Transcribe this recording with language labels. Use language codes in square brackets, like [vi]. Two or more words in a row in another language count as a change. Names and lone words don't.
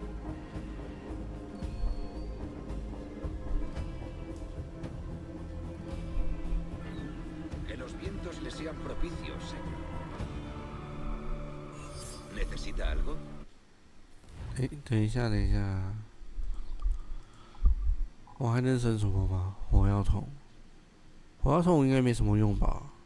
[es] Que los vientos le sean propicios, señor. ¿Necesita algo? [zh] 等一下，等一下，我还能升什么吗？火药桶，火药桶应该没什么用吧？